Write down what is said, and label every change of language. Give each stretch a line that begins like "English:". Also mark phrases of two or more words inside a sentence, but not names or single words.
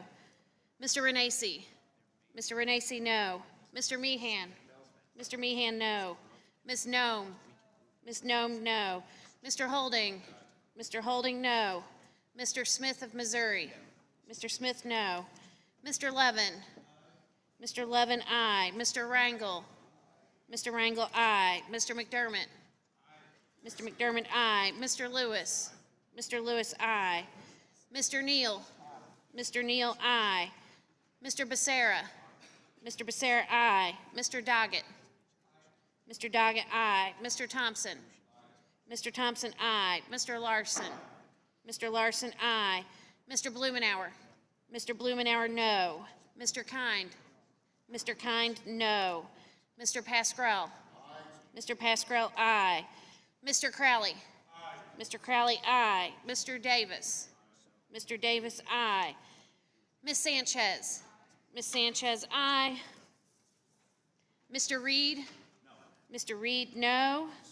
English: Mr. Renacci? Mr. Renacci, no. Mr. Meehan? Mr. Meehan, no. Ms. Nome? Ms. Nome, no. Mr. Holding? Mr. Holding, no. Mr. Smith of Missouri? Mr. Smith, no. Mr. Levin? Mr. Levin, aye. Mr. Rangel? Mr. Rangel, aye. Mr. McDermott? Mr. McDermott, aye. Mr. Lewis? Mr. Lewis, aye. Mr. Neal? Mr. Neal, aye. Mr. Becerra? Mr. Becerra, aye. Mr. Doggett? Mr. Doggett, aye. Mr. Thompson? Mr. Thompson, aye. Mr. Larson? Mr. Larson, aye. Mr. Blumenauer? Mr. Blumenauer, no. Mr. Kind? Mr. Kind, no. Mr. Pascrell? Mr. Pascrell, aye. Mr. Crowley? Mr. Crowley, aye. Mr. Davis? Mr. Davis, aye. Ms. Sanchez? Ms. Sanchez, aye. Mr. Reed? Mr. Reed, no.